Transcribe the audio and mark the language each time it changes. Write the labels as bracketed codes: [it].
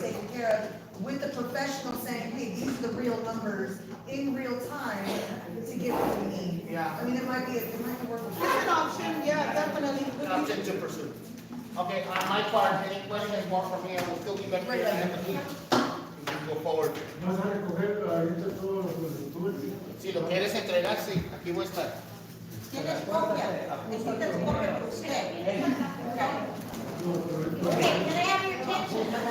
[en] things taken care of, with the professional saying, hey, these are the real numbers in real time to get what we need. Yeah. I mean, it might work with. it's an option, yeah, definitely. Option to pursue. Okay, on my part, any questions more from me, I will still be back here at the end of the week. We can go forward. [es] ¿Vas a recoger ahorita todos los estudios? Si lo quieres entregar, sí, aquí voy a estar. Tienes copia, necesitas copia por usted. [en] Okay, can I have your attention?